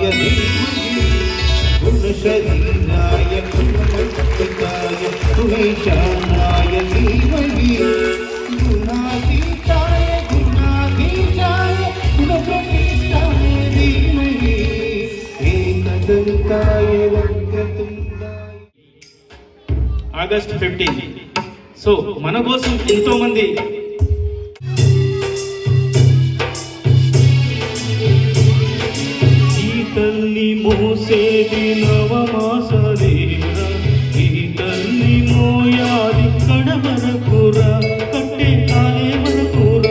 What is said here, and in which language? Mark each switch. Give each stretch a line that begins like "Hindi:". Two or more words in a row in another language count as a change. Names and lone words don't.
Sanskrit: धीमहि गुणशरीराय गुणमल्लिकाय गुणेशानाय धीमहि गुणातीताय गुणाधीशाय गुणप्रतिष्ठाय धीमहि एकदन्ताय वक्रतुण्डाय.
Telugu: ఆగస్ట్ 15. సో మన కోసం ఎంతో మంది తల్లి మోసేది నవమాసలేరా, ఈ తల్లి మోయాది కడమరకురా, కట్టే కాలే మనకురా.